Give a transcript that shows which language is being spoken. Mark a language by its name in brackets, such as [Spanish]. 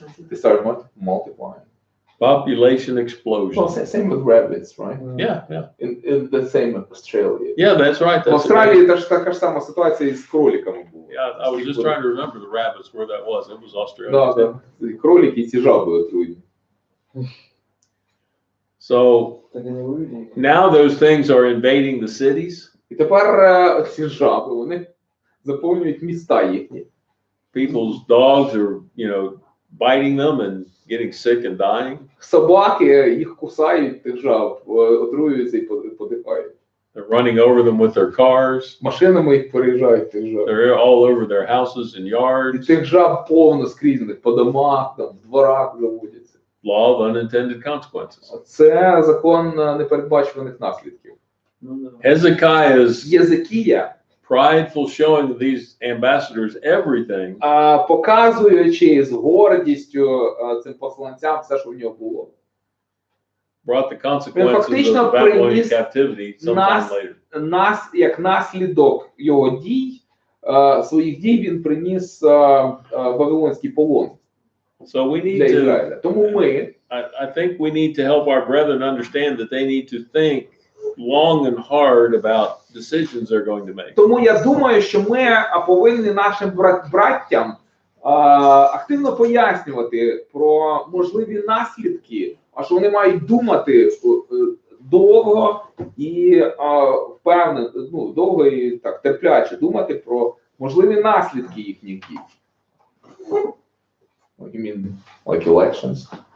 [English] They start multiplying. Population explosion. Well, same with rabbits, right? Yeah. In the same in Australia. Yeah, that's right. [Ukrainian] В Австралії така ж сама ситуація із кроликами була. [English] Yeah, I was just trying to remember the rabbits, where that was. It was Australia. [Ukrainian] Да. Кролики і ці жаби отруйні. [English] So now those things are invading the cities. [Ukrainian] І тепер ці жаби, вони заповнюють міста їхні. [English] People's dogs are, biting them and getting sick and dying. [Ukrainian] Собаки їх кусають, тих жаб, отруюються і подихають. [English] They're running over them with their cars. [Ukrainian] Машинами їх переїжджають, тих жаб. [English] They're all over their houses and yards. [Ukrainian] І тих жаб повно скрізь, по домах, в дворах заводяться. [English] Law of unintended consequences. [Ukrainian] Це закон непередбачуваних наслідків. [English] Hezekiah's [Ukrainian] Єзекія, [English] prideful showing of these ambassadors everything, [Ukrainian] показуючи з гордістю цим посланцям все, що в нього було, [English] brought the consequences of the Babylonian captivity sometime later. [Ukrainian] Як наслідок його дій, своїх дій він приніс Вавилонський полон для Ізраїля. Тому ми, [English] I think we need to help our brethren understand that they need to think long and hard about decisions they're going to make. [Ukrainian] Тому я думаю, що ми повинні нашим браттям активно пояснювати про можливі наслідки, а що вони мають думати довго і впевнено, довго і так терпляче думати про можливі наслідки їхніх дій. [English] What do you mean, like elections?